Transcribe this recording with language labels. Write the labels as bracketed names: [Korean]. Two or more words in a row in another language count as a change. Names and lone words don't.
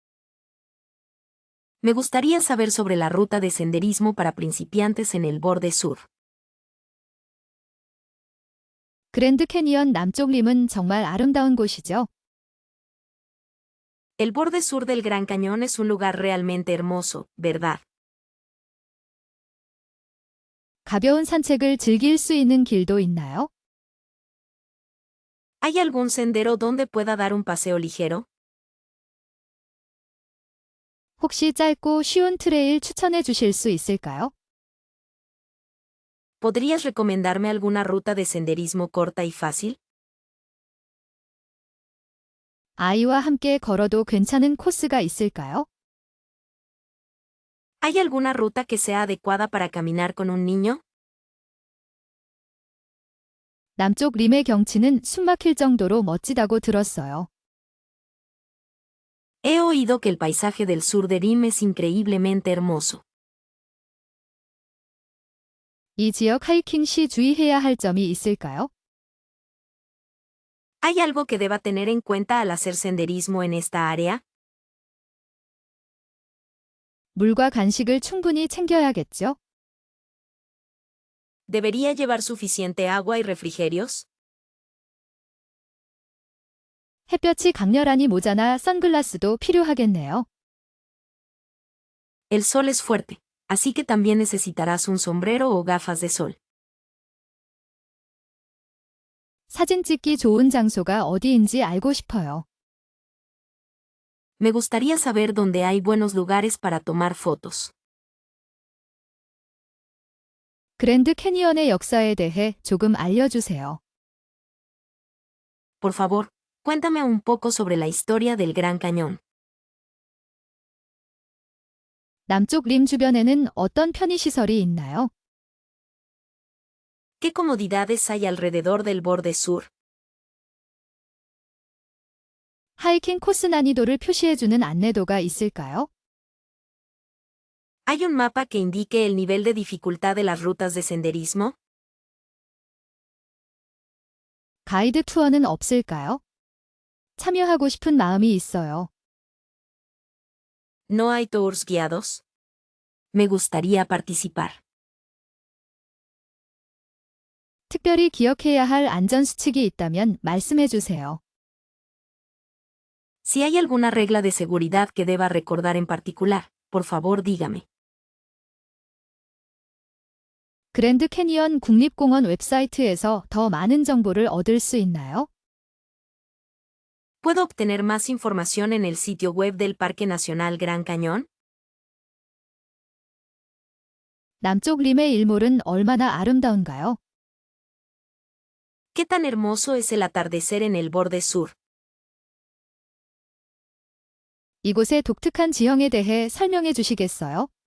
[Spanish] Me gustaría saber sobre la ruta de senderismo para principiantes en el borde sur. [Korean] 그랜드 캐니언 남쪽 림은 정말 아름다운 곳이죠. [Spanish] El borde sur del Gran Cañón es un lugar realmente hermoso, ¿verdad? [Korean] 가벼운 산책을 즐길 수 있는 길도 있나요? [Spanish] ¿Hay algún sendero donde pueda dar un paseo ligero? [Korean] 혹시 짧고 쉬운 트레일 추천해 주실 수 있을까요? [Spanish] ¿Podrías recomendarme alguna ruta de senderismo corta y fácil? [Korean] 아이와 함께 걸어도 괜찮은 코스가 있을까요? [Spanish] ¿Hay alguna ruta que sea adecuada para caminar con un niño? [Korean] 남쪽 림의 경치는 숨막힐 정도로 멋지다고 들었어요. [Spanish] He oído que el paisaje del sur de Rim es increíblemente hermoso. [Korean] 이 지역 하이킹 시 주의해야 할 점이 있을까요? [Spanish] ¿Hay algo que deba tener en cuenta al hacer senderismo en esta área? [Korean] 물과 간식을 충분히 챙겨야겠죠? [Spanish] ¿Debería llevar suficiente agua y refrigerios? [Korean] 햇볕이 강렬하니 모자나 선글라스도 필요하겠네요. [Spanish] El sol es fuerte, así que también necesitarás un sombrero o gafas de sol. [Korean] 사진 찍기 좋은 장소가 어디인지 알고 싶어요. [Spanish] Me gustaría saber dónde hay buenos lugares para tomar fotos. [Korean] 그랜드 캐니언의 역사에 대해 조금 알려주세요. [Spanish] Por favor, cuéntame un poco sobre la historia del Gran Cañón. [Korean] 남쪽 림 주변에는 어떤 편의시설이 있나요? [Spanish] ¿Qué comodidades hay alrededor del borde sur? [Korean] 하이킹 코스 난이도를 표시해주는 안내도가 있을까요? [Spanish] ¿Hay un mapa que indique el nivel de dificultad de las rutas de senderismo? [Korean] 가이드 투어는 없을까요? 참여하고 싶은 마음이 있어요. [Spanish] ¿No hay tours guiados? Me gustaría participar. [Korean] 특별히 기억해야 할 안전수칙이 있다면 말씀해 주세요. [Spanish] Si hay alguna regla de seguridad que deba recordar en particular, por favor dígame. [Korean] 그랜드 캐니언 국립공원 웹사이트에서 더 많은 정보를 얻을 수 있나요? [Spanish] ¿Puedo obtener más información en el sitio web del Parque Nacional Gran Cañón? [Korean] 남쪽 림의 일몰은 얼마나 아름다운가요? [Spanish] ¿Qué tan hermoso es el atardecer en el borde sur? [Korean] 이곳의 독특한 지형에 대해 설명해 주시겠어요?